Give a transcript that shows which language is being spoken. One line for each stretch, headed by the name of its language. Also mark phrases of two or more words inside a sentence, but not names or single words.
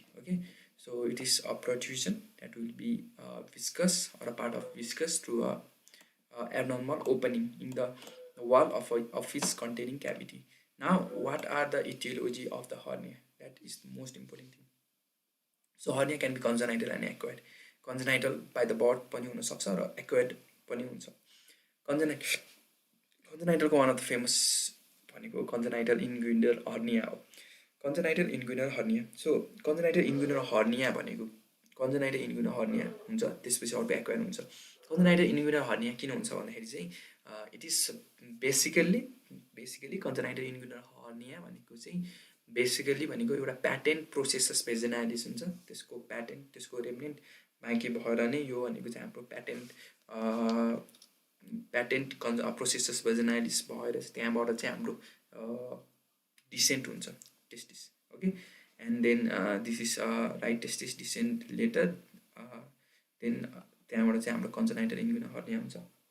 English: Okay, so it is a protrusion that will be viscous or a part of viscous through a abnormal opening in the wall of its containing cavity. Now, what are the etiology of the hernia? That is the most important thing. So hernia can be congenital and acquired. Congenital by the birth
Nepali: पनि हुन सक्छ र acquired पनि हुन्छ.
English: Congenital one of the famous भनेको congenital inguinal hernia हो. Congenital inguinal hernia. So congenital inguinal hernia भनेको congenital inguinal hernia
Nepali: हुन्छ, त्यसपछि अर्को
English: acquired हुन्छ. Congenital inguinal hernia
Nepali: किन हुन्छ भन्दाखेरि चाहिँ
English: it is basically congenital inguinal hernia
Nepali: भनेको चाहिँ बेसिकली भनेको एउटा
English: patent processus vaginalis
Nepali: हुन्छ, त्यसको प्याटेन्ट त्यसको रेमिनेन्ट बाँकी भएर नै यो भनेको चाहिँ हाम्रो
English: patent processus vaginalis
Nepali: भएर त्यहाँबाट चाहिँ हाम्रो डिसेन्ट हुन्छ
English: testis okay and then this is right testis descent later then
Nepali: त्यहाँबाट चाहिँ हाम्रो
English: congenital inguinal hernia
Nepali: हुन्छ